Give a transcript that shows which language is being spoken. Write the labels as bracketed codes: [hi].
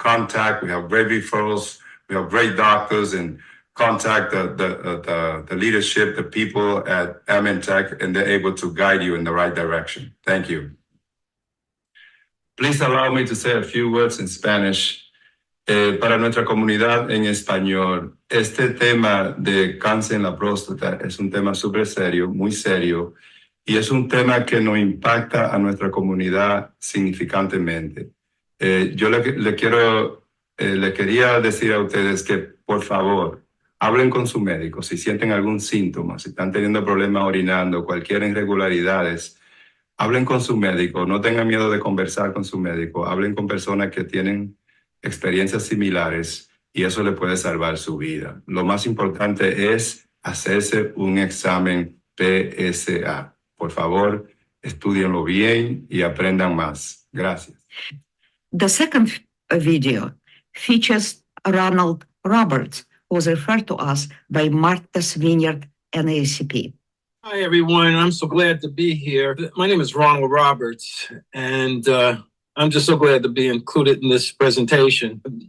[en] We have great referrals, we have great doctors, and contact the leadership, the people at AdMeTech, and they're able to guide you in the right direction. Thank you. Please allow me to say a few words in Spanish. [es] Para nuestra comunidad en español, este tema de cáncer en la próstata es un tema súper serio, muy serio, y es un tema que nos impacta a nuestra comunidad significantemente. Yo le quería decir a ustedes que, por favor, hablen con su médico si sienten algún síntoma, si están teniendo problemas orinando, cualquier irregularidades. Hablen con su médico, no tengan miedo de conversar con su médico, hablen con personas que tienen experiencias similares y eso le puede salvar su vida. Lo más importante es hacerse un examen PSA. Por favor, estudienlo bien y aprendan más. Gracias. [en] The second video features Ronald Roberts, who was referred to us by Martha's Vineyard NAACP. Hi, everyone. I'm so glad to be here. My name is Ronald Roberts, and I'm just so glad to be included in this presentation.